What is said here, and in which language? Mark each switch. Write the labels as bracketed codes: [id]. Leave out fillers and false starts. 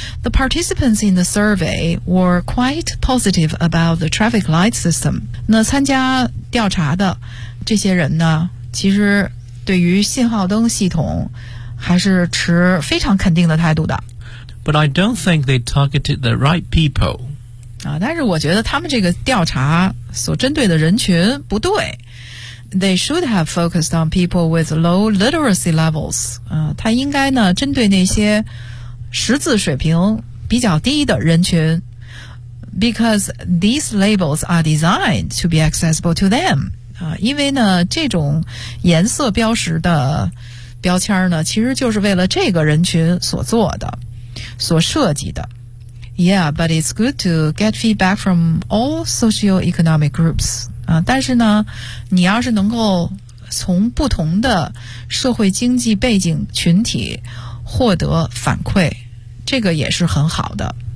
[en] The participants in the survey were quite positive about the traffic light system. [zh] 那参加调查的这些人呢，其实对于信号灯系统还是持非常肯定的态度的。 [en] But I don't think they targeted the right people. [zh] 啊，但是我觉得他们这个调查所针对的人群不对。 [en] They should have focused on people with low literacy levels. [zh] 他应该呢针对那些识字水平比较低的人群 [en] because these labels are designed to be accessible to them. [zh] 因为呢这种颜色标识的标签呢其实就是为了这个人群所做的所设计的。 [en] Yeah, but it's good to get feedback from all socioeconomic groups. [zh] 但是呢你要是能够从不同的社会经济背景群体获得反馈这个也是很好的